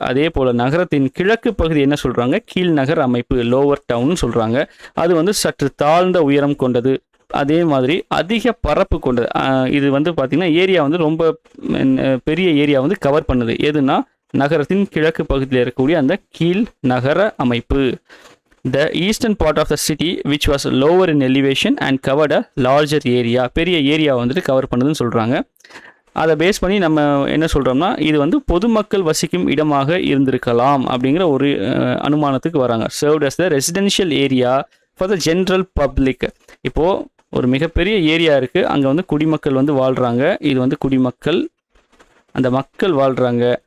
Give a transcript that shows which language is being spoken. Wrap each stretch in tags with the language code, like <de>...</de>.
<ta>அதே போல் நகரத்தின் கிழக்கு பகுதி என்ன சொல்கிறாங்க? கீழ் நகர அமைப்பு, லோவர் டவுன் சொல்கிறாங்க. அது வந்து சற்று தாழ்ந்த உயரம் கொண்டது, அதே மாதிரி அதிக பரப்பு கொண்டது. இது வந்து பார்த்திங்கன்னா ஏரியா வந்து ரொம்ப பெரிய ஏரியா வந்து கவர் பண்ணுது. எதுனா நகரத்தின் கிழக்கு பகுதியில் இருக்கக்கூடிய அந்த கீழ் நகர அமைப்பு.</ta> <en>The eastern part of the city which was lower in elevation and covered a larger area,</en> <ta>பெரிய ஏரியா வந்துட்டு கவர் பண்ணுதுன்னு சொல்கிறாங்க. அதை பேஸ் பண்ணி நம்ம என்ன சொல்கிறோம்னா, இது வந்து பொதுமக்கள் வசிக்கும் இடமாக இருந்திருக்கலாம் அப்படிங்கிற ஒரு அனுமானத்துக்கு வராங்க.</ta> <en>Served as the residential area for the general public.</en> <ta>இப்போது ஒரு மிகப்பெரிய ஏரியா இருக்குது, அங்கே வந்து குடிமக்கள் வந்து வாழ்கிறாங்க. இது வந்து குடிமக்கள், அந்த மக்கள் வாழ்கிறாங்க.</ta>